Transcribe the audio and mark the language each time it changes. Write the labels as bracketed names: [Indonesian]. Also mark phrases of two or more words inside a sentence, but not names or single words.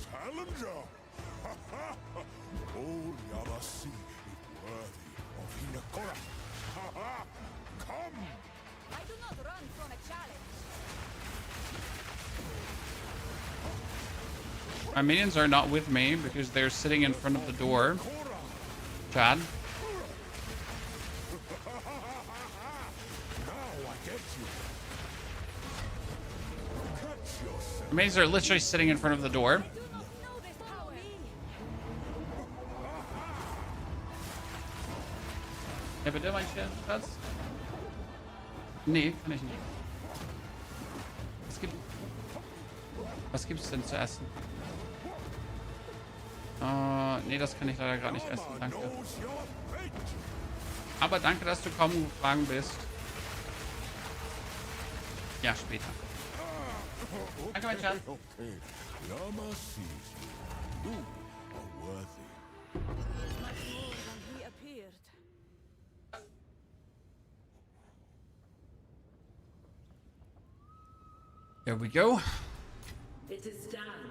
[English] My minions are not with me because they're sitting in front of the door. Chad. My minions are literally sitting in front of the door. [Dutch] Heb je dit mandje, Chad? Nee, kan ik niet. [German] Was gibt's denn zu essen? Nee, das kann ich leider gerade nicht essen. Danke. Aber danke, dass du kaum gefragt bist. Ja, später. Danke, mein Schatz. [English] Yama sees you. You are worthy. Much more than he appeared. There we go. It is done.